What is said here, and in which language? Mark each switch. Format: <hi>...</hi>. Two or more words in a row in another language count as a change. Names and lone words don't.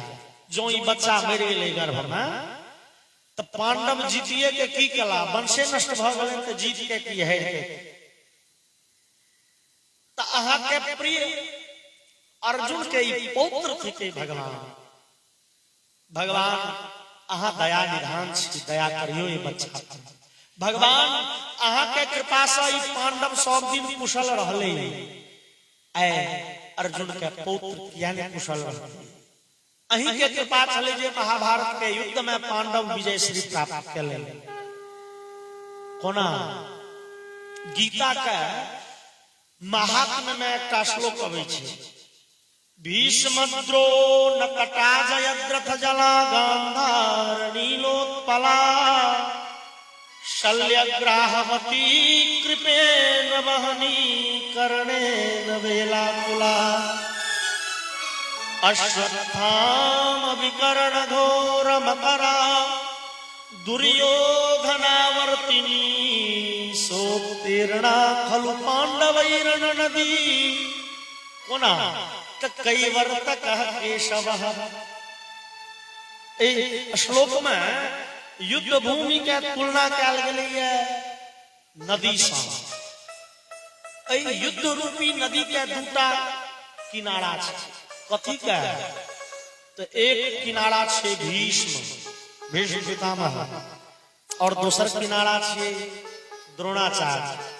<mai>जो ई बच्चा मरि गेलै गर्भ में, तो पांडव जीतिए के की कला, वंशे नष्ट भ गेलै तो जीत के की है। तो अहाँ के प्रिय अर्जुन के ई पौत्र थिके भगवान। भगवान अहाँ दया निधान छी, दया करियो ई बच्चा पर। भगवान अहाँ के कृपा से ई पांडव सब दिन कुशल रहले, ऐ अर्जुन के पौत्र किया नहीं कुशल रहले। अहीं के कृपा चले जे महाभारत के युद्ध में पांडव विजय श्री प्राप्त केले। कोना गीता के महात्म्य में एकटा श्लोक अबै छै,</mai> <sa>भीष्मद्रो नकटा जयद्रथ जला गांधार नीलोत्पला शल्यग्राहवती कृपेण वहनी कर्णेन वेलाकुला अश्वत्थाम विकर्ण घोर मकरा दुर्योधनावर्तिनी सोत्तीर्णा खलु पांडवैरण नदी। कोना कैवर्तक केशव।</sa> <mai>श्लोक में युद्ध भूमि के तुलना कयल गेलै नदी सँ। युद्ध रूपी नदी के दूटा किनारा छै। कथी के? तो एक किनारा छै भीष्म पितामह और दोसर किनारा छै द्रोणाचार्य।</mai>